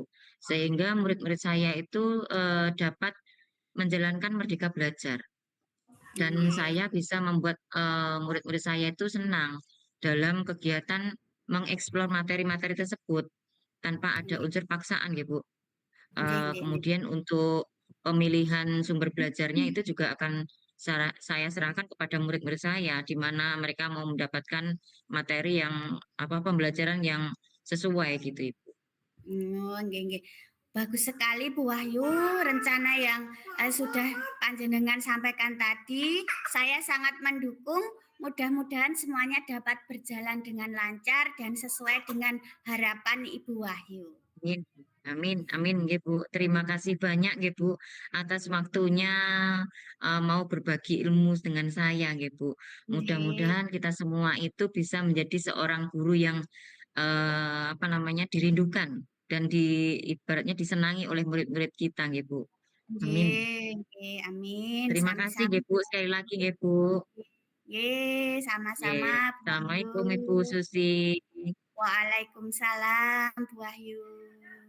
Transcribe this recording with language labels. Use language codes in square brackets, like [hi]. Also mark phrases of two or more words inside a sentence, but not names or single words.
[id] Sehingga murid-murid saya itu, dapat menjalankan merdeka belajar dan Nggih saya bisa membuat, murid-murid saya itu senang dalam kegiatan mengeksplor materi-materi tersebut tanpa ada nggih unsur paksaan ya, Bu. [jv] nggih nggih nggih. [id] Kemudian untuk pemilihan sumber belajarnya itu juga akan saya serahkan kepada murid-murid saya, di mana mereka mau mendapatkan materi yang apa, pembelajaran yang sesuai gitu, Ibu. [jv] Oh, nggih nggih. [id] Bagus sekali Bu Wahyu, rencana yang, sudah panjenengan sampaikan tadi, saya sangat mendukung, mudah-mudahan semuanya dapat berjalan dengan lancar dan sesuai dengan harapan Ibu Wahyu. Amin amin amin nggih, Bu. Terima kasih banyak nggih, Bu, atas waktunya, mau berbagi ilmu dengan saya nggih, Bu. Nggih Mudah-mudahan kita semua itu bisa menjadi seorang guru yang, apa namanya, dirindukan dan ibaratnya disenangi oleh murid-murid kita nggih, Bu. Amin. [jv] nggih nggih, [id] amin, Terima kasih sami-sami nggih, Bu, Bu. sekali lagi nggih, Bu. Nggih, Nggih. sama-sama Bu Wahyu. Assalamualaikum Ibu Susi. Waalaikumsalam Bu Wahyu.